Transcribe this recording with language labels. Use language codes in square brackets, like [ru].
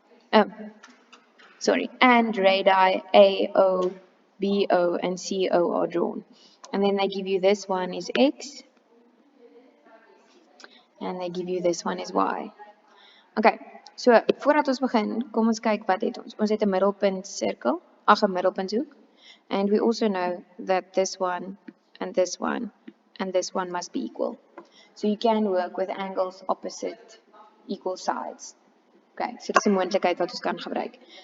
[en] And radii AO, BO, and CO are drawn. And then they give you this one is X, and they give you this one is Y. [af] Okay, so voordat ons begin, kom ons kyk wat het ons. Ons het 'n middelpunt sirkel, ag 'n middelpunthoek. [en] And we also know that this one and this one and this one must be equal. So you can work with angles opposite equal sides. [af] Okay, so dis 'n moontlikheid wat ons kan gebruik.